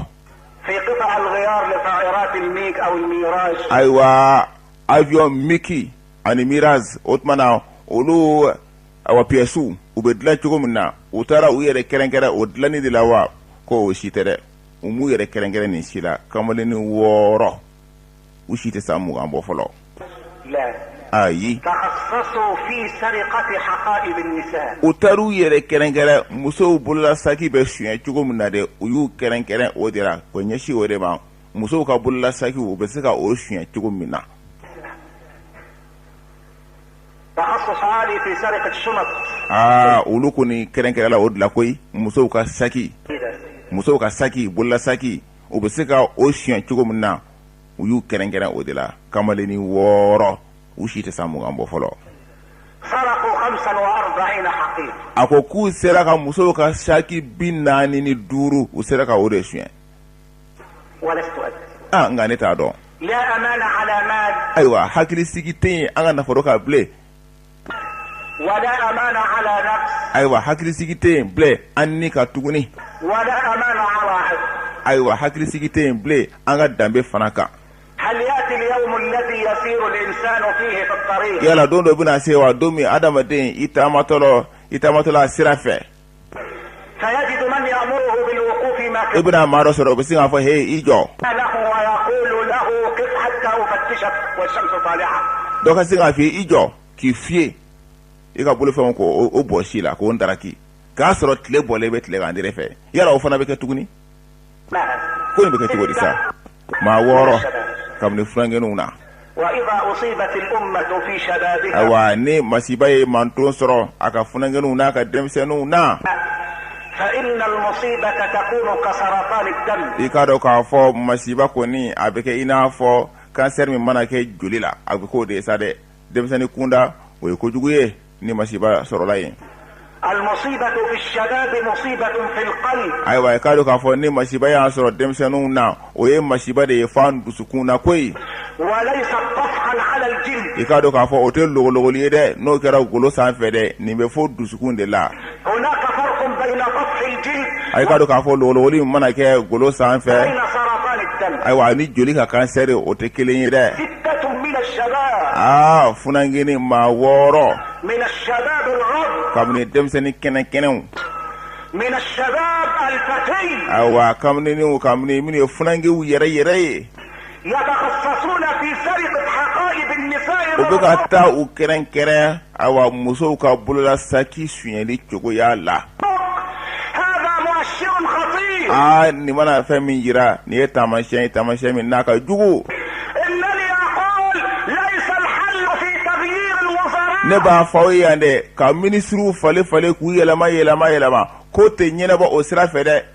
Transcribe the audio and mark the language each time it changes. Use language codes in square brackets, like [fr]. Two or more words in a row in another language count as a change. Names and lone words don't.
[ar] في قطع الغيار لطائرات الميك أو الميراج. [bm] Ayiwa avion miki ani mirage o tuma na olu ayiwa pièces u bɛ dilan cogo min na u taara u yɛrɛ kɛrɛnkɛrɛn o dilanni de la wa ko o si tɛ dɛ u m'u yɛrɛ kɛrɛnkɛrɛn nin si la kamaleni 6 u si tɛ san 20 bɔ fɔlɔ. [ar] لا. [bm] Ayi [ar] تخصصوا في سرقة حقائب النساء. [bm] u taara u yɛrɛ kɛrɛnkɛrɛn musow bolola saki bɛ suɲɛ cogo min na dɛ u y'u kɛrɛnkɛrɛn o de la ko ɲɛsin o de ma musow ka bolola saki u bɛ se ka o suɲɛ cogo min na. [ar] تخصص عالي في سرقة الشنط. [bm] Olu kɔni kɛrɛnkɛrɛn la o de la koyi musow ka saki bolola saki u bɛ se ka o suɲɛ cogo min na u y'u kɛrɛnkɛrɛn o de la kamaleni 6 u si tɛ san 20 bɔ fɔlɔ. [ar] سرقوا 45 حقيبة. [bm] A ko k'u sera ka musow ka saki 45 u sera ka o de suɲɛ. [ar] ولست أدري. [bm] Nka ne t'a dɔn. [ar] لا أمان على مال. [bm] Ayiwa hakilisigi tɛ yen an ka nafolo ka bilen. [ar] ولا أمان على نفس. [bm] Ayiwa hakilisigi tɛ yen bilen an ni ka tuguni. [ar] ولا أمان على عرض. [bm] Ayiwa hakilisigi tɛ yen bilen an ka danbe fana kan. [ar] هل يأتي اليوم الذي يسير الإنسان فيه في الطريق [bm] Yala don dɔ bɛna se wa don min adamaden i taamatɔla sira fɛ [ar] فيجد من يأمره بالوقوف [bm] i [ar] مكانه [bm] bɛna maa dɔ sɔrɔ o bɛ sin k'a fɔ he i jɔ. [ar] ويقول له قف حتى أفتشك والشمس طالعة. [bm] Dɔ ka sin k'a f'i ye i jɔ k'i fiyɛ i ka bolofɛnw ko o bɔ si la k'o ndaraki k'a sɔrɔ tile bɔlen bɛ tile kan dɛrɛ fɛ yala o fana bɛ kɛ tuguni [ar] ما هذا؟ [bm] ko nin bɛ kɛ cogo di sa maa 6 kabini furankɛninw na. [ar] وإذا أصيبت الأمة في شبابها [bm] Ayiwa ni masiba ye manton sɔrɔ a ka furankɛninw n'a ka denmisɛnninw na [ar] فإن المصيبة تكون كسرطان الدم. [bm] i k'a dɔn k'a fɔ masiba kɔni a bɛ kɛ i n'a fɔ kansɛri min mana kɛ joli la a bɛ k'o de ye sa dɛ denmisɛnnin kunda o ye kojugu ye ni masiba sɔrɔla yen. [ar] المصيبة في الشباب مصيبة في القلب. [bm] Ayiwa i k'a dɔn k'a fɔ ni masiba y'a sɔrɔ denmisɛnninw na o ye masiba de ye fan dusukun na koyi. [ar] وليس طفحا على الجلد. [bm] I k'a dɔn k'a fɔ o tɛ logologoli ye dɛ n'o kɛra golo sanfɛ dɛ nin bɛ fɔ dusukun de la. [ar] هناك فرق بين طفح الجلد [bm] I k'a dɔn k'a fɔ logologoli min mana kɛ golo sanfɛ [ar] وبين سرطان الدم. [bm] ayiwa ni joli ka kansɛri o tɛ kelen ye dɛ. [ar] 6 من الشباب. [bm] Funangini maa 6 [ar] من الشباب الغض. [bm] kabini denmisɛnnin kɛnɛkɛnɛw [ar] من الشباب الفتي. [bm] ayiwa kabini minnu ye funangiw yɛrɛ ye [ar] يتخصصون في سرقة حقائب النساء. [bm] o bɛ ka taa u kɛrɛnkɛrɛn ayiwa musow ka bolola saki suɲɛli cogoya la. [ar] هذا مؤشر خطير. [bm] Nin mana fɛn min jira nin ye taamasiyɛn min n'a ka jugu. [ar] إنني أقول ليس الحل في تغيير الوزراء. [bm] Ne b'a fɔ aw ye yan dɛ ka minisiriw falen k'u yɛlɛma ko tɛ ɲɛnabɔ o sira fɛ dɛ.